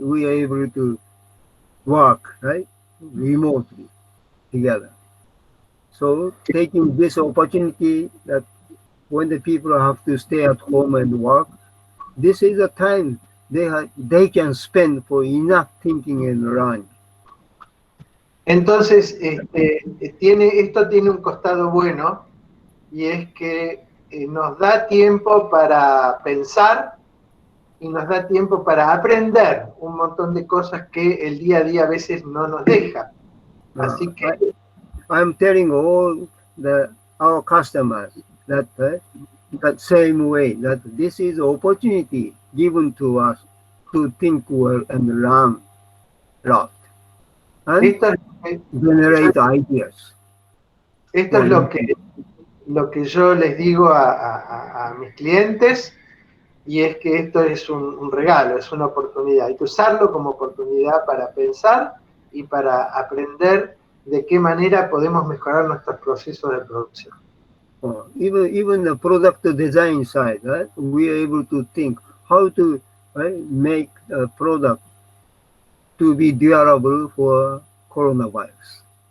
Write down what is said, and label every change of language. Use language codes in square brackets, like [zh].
[en] We are able to work, right, remotely together. So taking this opportunity that when the people have to stay at home and work, this is a time they can spend for enough thinking and learning. [es] Entonces, esto tiene un costado bueno, y es que nos da tiempo para pensar y nos da tiempo para aprender un montón de cosas que el día a día a veces no nos deja. Así que [en] I'm telling all our customers that same way, that this is an opportunity given to us to think well and learn a lot and generate ideas. [es] Esto es lo que yo les digo a mis clientes, y es que esto es un regalo, es una oportunidad. Hay que usarlo como oportunidad para pensar y para aprender de qué manera podemos mejorar nuestros procesos de producción. [en] Even the product design side, right? We are able to think how to make a product to be durable for coronavirus.